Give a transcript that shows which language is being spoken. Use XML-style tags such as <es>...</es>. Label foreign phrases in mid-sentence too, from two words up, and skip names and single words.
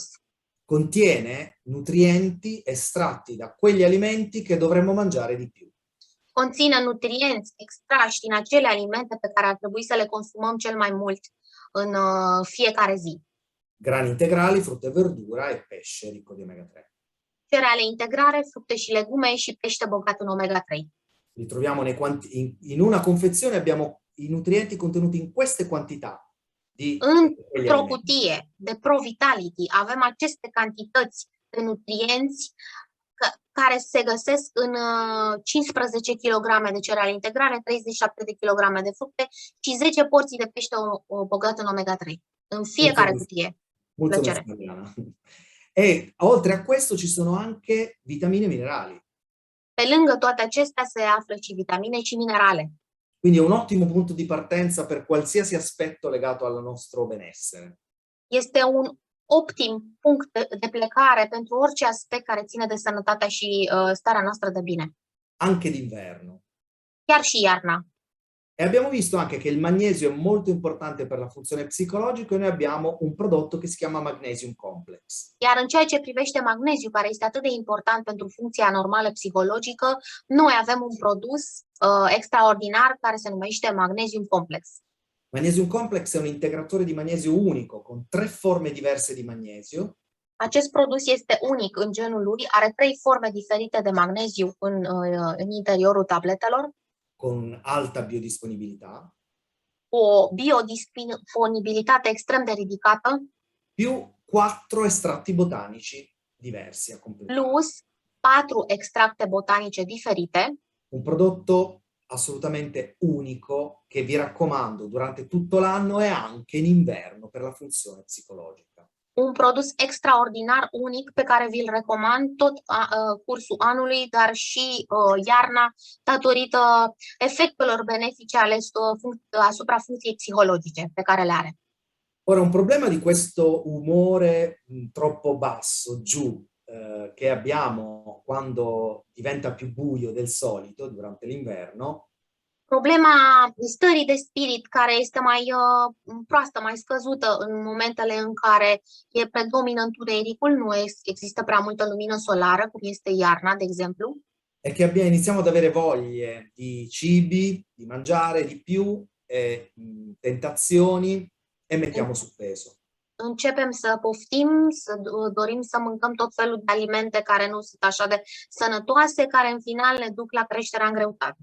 <it>Contiene nutrienti estratti da quegli alimenti che dovremmo mangiare di più.</it> <ro>Conține nutrienți extrași din acele alimente pe care ar trebui să le consumăm cel mai mult în fiecare zi.</ro> <it>Grani integrali, frutta e verdura e pesce ricco di omega 3.</it> <ro>Cereale integrale, fructe și legume și pește bogat în omega 3.</ro> <it>Li troviamo in una confezione, abbiamo i nutrienti contenuti in queste quantità.</it> <ro>Într-o cutie de ProVitality avem aceste cantități de nutrienți care se găsesc în 15 kg de cereale integrale, 37 de kg de fructe și 10 porții de pește bogat în omega 3. În fiecare cutie. Mulțumesc, Mariana.</ro> <it>E oltre a questo ci sono anche vitamine e minerali.</it> <ro>Pe lângă toate acestea se află și vitamine și minerale.</ro> <it>Quindi è un ottimo punto di partenza per qualsiasi aspetto legato al nostro benessere.</it> <ro>Este un optim punct de plecare pentru orice aspect care ține de sănătatea și starea noastră de bine.</ro> <it>Anche d'inverno.</it> <ro>Chiar și iarna.</ro> <it>E abbiamo visto anche che il magnesio è molto importante per la funzione psicologica e noi abbiamo un prodotto che si chiama Magnesium Complex.</it> <ro>Iar în ceea ce privește magneziu, care este atât de important pentru funcția normală psicologică, noi avem un produs extraordinar care se numește Magnesium Complex.</ro> <it>Magnesium Complex è un integratore di magnesio unico con 3 forme diverse di magnesio.</it> <ro>Acest produs este unic în genul lui, are 3 forme diferite de magneziu în interiorul tabletelor.</ro> <it>Con alta biodisponibilità.</it> <ro>O biodisponibilitate extrem de ridicată.</ro> <it>Più 4 estratti botanici diversi a completare.</it> <ro>Plus 4 extracte botanice diferite.</ro> <it>Un prodotto assolutamente unico che vi raccomando durante tutto l'anno e anche in inverno per la funzione psicologica.</it> <ro>Un produs extraordinar, unic, pe care vi-l recomand tot cursul anului, dar și iarna, datorită efectelor benefice asupra funcției psihologice pe care le are.</ro> <it>Ora, un problema di questo umore troppo basso, giù, che abbiamo quando diventa più buio del solito durante l'inverno.</it> <ro>Problema stării de spirit care este mai proastă, mai scăzută în momentele în care predomină întunericul, nu există prea multă lumină solară, cum este iarna, de exemplu.</ro> <it>E che iniziamo ad avere voglie di cibi, di mangiare di più, tentazioni e mettiamo su peso.</it> <ro>Începem să poftim, să dorim să mâncăm tot felul de alimente care nu sunt așa de sănătoase, care în final ne duc la creșterea în greutate.</ro>